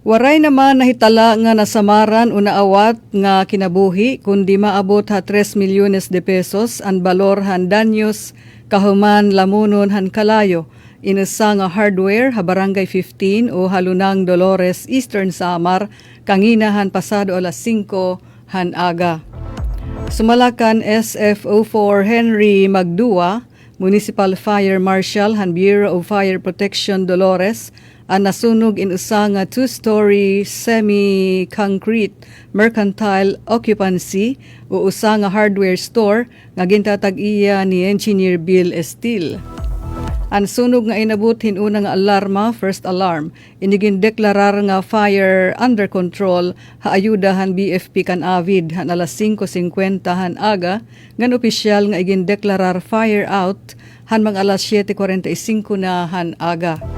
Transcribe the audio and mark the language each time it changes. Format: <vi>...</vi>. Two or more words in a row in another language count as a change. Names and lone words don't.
<war>Waray naman nahitala nga nasamaran o naawat nga kinabuhi kundi maabot ha 3 milyones de pesos ang balor han danyos kahuman lamunon han kalayo inusa nga hardware ha Barangay 15 o Halunang Dolores, Eastern Samar kanginahan pasado alas 5 han aga. Sumalakan SFO4 Henry Magdua, Municipal Fire Marshal han Bureau of Fire Protection Dolores, ang nasunog in usa nga 2-story semi-concrete mercantile occupancy o usa nga hardware store nga gintatag-iya ni Engineer Bill Estil. Ang sunog nga inabot hinuna nga alarma,</war> <en>first alarm,</en> <war>inigin deklarar nga</war> <en>fire under control</en> <war>haayudahan BFP kan Avid han alas 5:50 han aga, ngan opisyal nga igin deklarar</war> <en>fire out</en> <war>han mga alas 7:45 na han aga.</war>